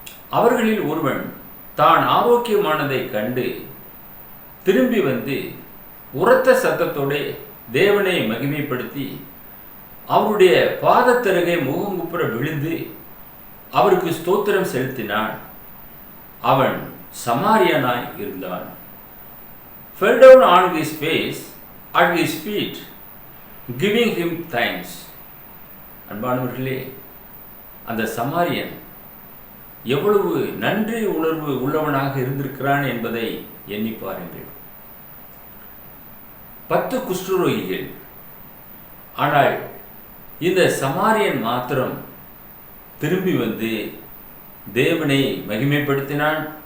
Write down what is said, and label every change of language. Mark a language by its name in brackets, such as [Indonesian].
[Tamil] அவர்களில் ஒருவன் தான் ஆரோக்கியமானதை கண்டு திரும்பி வந்து உரத்த சத்தத்தோடு தேவனை மகிமைப்படுத்தி அவருடைய பாதத்தருகே முகங்குப்புற விழுந்து அவருக்கு ஸ்தோத்திரம் செலுத்தினான். அவன் சமாரியனாய் இருந்தான். [English] fell down on his face at his feet, giving him thanks. [Tamil] அன்பானவர்களே, அந்த சமாரியன் எவ்வளவு நன்றி உணர்வு உள்ளவனாக இருந்திருக்கிறான் என்பதை எண்ணி பாருங்கள். 10 குஷ்டரோகிகள், ஆனால் இந்த சமாரியன் மாத்திரம் திரும்பி வந்து தேவனை மகிமைப்படுத்தினான்.